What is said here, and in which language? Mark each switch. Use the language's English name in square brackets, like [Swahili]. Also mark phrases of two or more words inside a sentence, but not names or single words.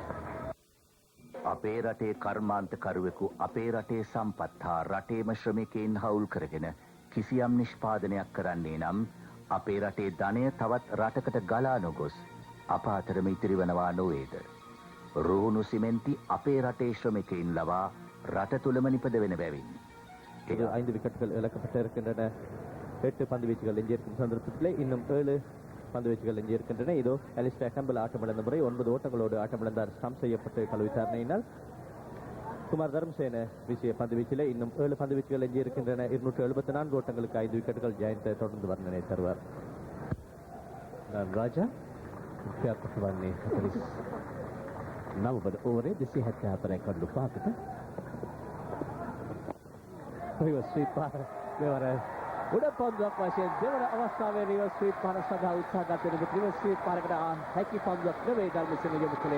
[Sinhala] අපේ රටේ කර්මාන්තකරුවෙකු අපේ රටේ සම්පත් හා රටේම ශ්‍රමිකයින් හවුල් කරගෙන කිසියම් නිෂ්පාදනයක් කරන්නේ නම් අපේ රටේ ධනය තවත් රටකට ගලා නොගොස් අප අතරම ඉතිරි වනවා නොවේද? රුහුණු සිමෙන්ති අපේ රටේ ශ්‍රමිකයින් ලවා රට තුලම නිපද වෙන බැවින්. [Tamil] இது 5 விக்கெட்டுகள் இழக்கப்பட்டிருக்கின்றன. 8 பந்து வீச்சுகள் எஞ்சியிருக்கும் சந்தர்ப்பத்திலே இன்னும் 7 பந்து வீச்சுகள் எஞ்சியிருக்கின்றன. இதோ அலிஸ்டர் கேம்பல் ஆட்டமிழந்த முறை 9 ஓட்டங்களோடு ஆட்டமிழந்தார். ஸ்டம்ப் செய்யப்பட்டு கல் விசாரணையினால் குமார் தர்மசேன வீசிய பந்து வீச்சிலே இன்னும் 7 பந்து வீச்சுகள் எஞ்சியிருக்கின்றன. 274 ஓட்டங்களுக்கு 5 விக்கெட்டுகள் ஜெயண்ட் தொடர்ந்து வர்ணனை தருவார். [Sinhala] ராஜா වික්‍යාත්මක වන්නේ 49 ඕවරේ 274 කඩලු 5කට. රිවර්ස් ස්වීප් පාර මෙවර උඩ පන්දුවක් වශයෙන් දෙවන අවස්ථාවේ රිවර්ස් ස්වීප් පාර සඳහා උත්සාහ ගත වෙන රිවර්ස් ස්වීප් පාරකට හැකි පන්දුවක් නෙවෙයි ධර්මසේන යොමු කළේ.